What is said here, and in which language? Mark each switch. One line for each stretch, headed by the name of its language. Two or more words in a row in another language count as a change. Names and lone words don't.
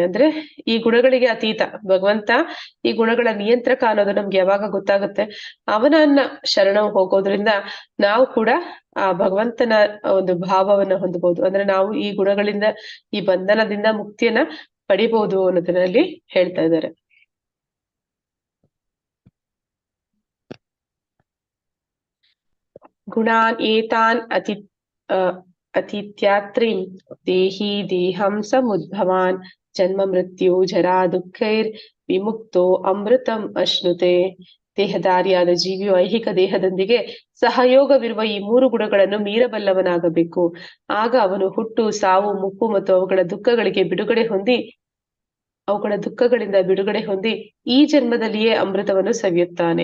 Kannada: ಅಂದ್ರೆ ಈ ಗುಣಗಳಿಗೆ ಅತೀತ ಭಗವಂತ, ಈ ಗುಣಗಳ ನಿಯಂತ್ರಕ ಅನ್ನೋದು ನಮ್ಗೆ ಯಾವಾಗ ಗೊತ್ತಾಗುತ್ತೆ ಅವನನ್ನ ಶರಣ ಹೋಗೋದ್ರಿಂದ ನಾವು ಕೂಡ ಆ ಭಗವಂತನ ಒಂದು ಭಾವವನ್ನ ಹೊಂದಬಹುದು. ಅಂದ್ರೆ ನಾವು ಈ ಗುಣಗಳಿಂದ, ಈ ಬಂಧನದಿಂದ ಮುಕ್ತಿಯನ್ನ ಪಡಿಬಹುದು ಅನ್ನೋದನ್ನ ಅಲ್ಲಿ ಹೇಳ್ತಾ ಇದ್ದಾರೆ.
Sanskrit: ಗುಣಾನ್ ಏತಾನ್ ಅತಿತ್ಯಾತ್ರಿಂ ದೇಹಿ ದೇಹಂ ಸಮುದ್ಭವಾನ್ ಜನ್ಮ ಮೃತ್ಯು ಜರಾ ದುಃಖೈರ್ ವಿಮುಕ್ತೋ ಅಮೃತಂ ಅಶ್ನುತೆ.
Kannada: ದೇಹಧಾರಿಯಾದ ಜೀವಿಯು ಐಹಿಕ ದೇಹದೊಂದಿಗೆ ಸಹಯೋಗವಿರುವ ಈ 3 ಗುಣಗಳನ್ನು ಮೀರಬಲ್ಲವನಾಗಬೇಕು. ಆಗ ಅವನು ಹುಟ್ಟು, ಸಾವು, ಮುಪ್ಪು ಮತ್ತು ಅವುಗಳ ದುಃಖಗಳಿಂದ ಬಿಡುಗಡೆ ಹೊಂದಿ ಈ ಜನ್ಮದಲ್ಲಿಯೇ ಅಮೃತವನ್ನು ಸವಿಯುತ್ತಾನೆ.